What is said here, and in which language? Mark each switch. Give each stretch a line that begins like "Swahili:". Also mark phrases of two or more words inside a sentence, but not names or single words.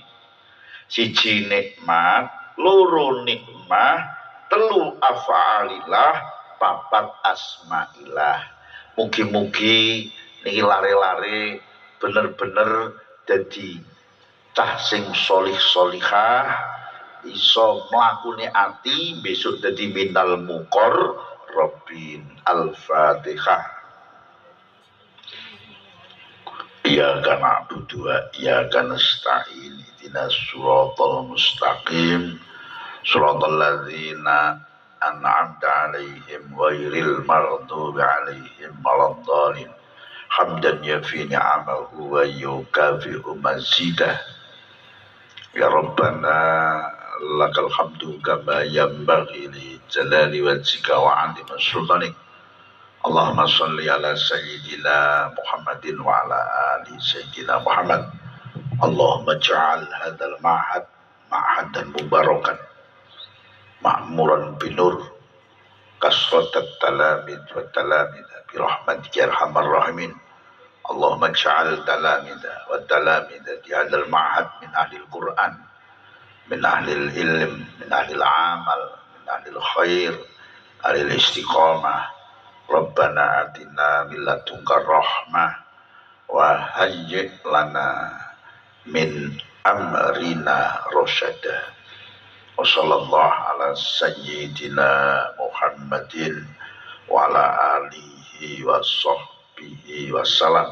Javanese: Siji nikmat, loro nikmah, telu af'alillah, papat asmaillah. Mugi-mugi niki lare-lare bener-bener dadi cah sing solih-solihah, iso mlakune ati besok dadi
Arabic: من المقربين. الفاتحة. إياك نعبد وإياك نستعين. اهدنا الصراط المستقيم صراط الذين أنعمت عليهم غير المغضوب عليهم ولا الضالين. حمدا يوافي نعمه ويكافئ مزيده. يا ربنا لك الحمد كما ينبغي لجلال وجهك وعظيم سلطانك. اللهم صل على سيدنا محمد وعلى آل سيدنا محمد. اللهم اجعل هذا المعهد معهدا مباركا معمورا بنور كثرة التلاميذ والتلاميذ برحمتك يا أرحم الراحمين. اللهم اجعل التلاميذ والتلاميذ di هذا المعهد من أهل القرآن، من أهل العلم، من أهل العمل، من أهل الخير، أهل الاستقامة. ربنا آتنا من لدنك رحمة وهيئ لنا من أمرنا رشدا. وصلى الله على سيدنا محمد وعلى آله وصحبه وسلم.